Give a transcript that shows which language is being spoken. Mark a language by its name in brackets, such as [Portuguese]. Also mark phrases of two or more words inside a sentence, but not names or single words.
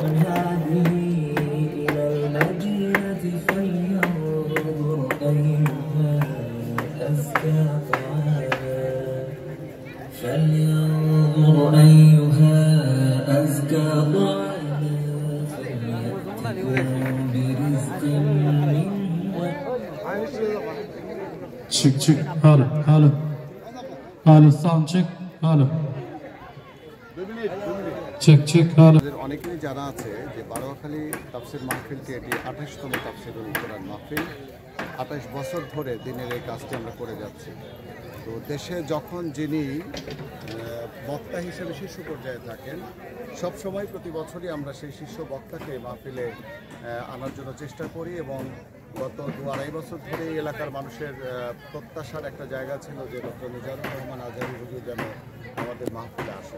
[Arabic] هذه إلى المدينة فلينظر أيها أزكى طعاما فليأتكم برزق منه çık halı sound çık halı çık halı [Bangla] অনেকেরই জানা আছে যে বারোয়াখালী তাফসির মাহফিলটি এটি 28তম তাফসিরুল কোরআন মাহফিল। 28 বছর ধরে দিনের এই কাজটি আমরা করে যাচ্ছি। তো দেশে যখন যিনি বক্তা হিসেবে শীর্ষ পর্যায়ে থাকেন, সবসময় প্রতি বছরই আমরা সেই শীর্ষ বক্তাকে মাহফিলে আনার জন্য চেষ্টা করি এবং গত 2-2.5 বছর ধরে এই এলাকার মানুষের প্রত্যাশার একটা জায়গা ছিল যে ডক্টর মিজানুর রহমান আজহারী হুজুর যেন আমাদের মাহফিলে আসেন।